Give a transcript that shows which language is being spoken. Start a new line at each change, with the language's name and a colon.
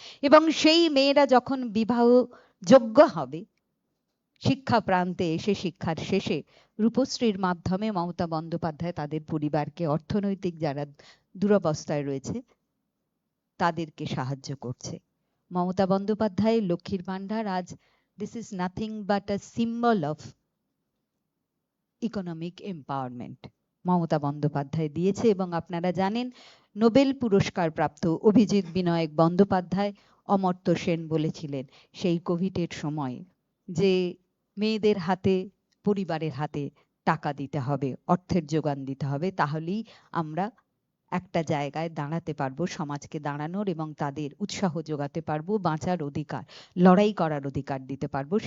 Bangla: এবং সেই মেয়েরা যখন বিবাহ যোগ্য হবে, শিক্ষা প্রান্তে এসে, শিক্ষার শেষে রূপশ্রীর মাধ্যমে মমতা বন্দ্যোপাধ্যায় তাদের পরিবারকে, অর্থনৈতিক যারা দুরবস্থায় রয়েছে, তাদেরকে সাহায্য করছে। মমতা বন্দ্যোপাধ্যায় লক্ষ্মীর ভান্ডার আজ
English: this is nothing but a symbol of economic empowerment
Bangla: Mamata Bandyopadhyay দিয়েছে। এবং আপনারা জানেন নোবেল পুরস্কার প্রাপ্ত অভিজিৎ বিনায়ক বন্দ্যোপাধ্যায়, অমর্ত্য সেন বলেছিলেন সেই কোভিডের সময় যে মেয়েদের হাতে, পরিবারের হাতে টাকা দিতে হবে, অর্থের যোগান দিতে হবে, তাহলেই আমরা একটা জায়গায় দাঁড়াতে পারবো, সমাজকে দাঁড়ানোর এবং তাদের উৎসাহ যোগাতে পারবো, বাঁচার অধিকার, লড়াই করার অধিকার দিতে পারবো।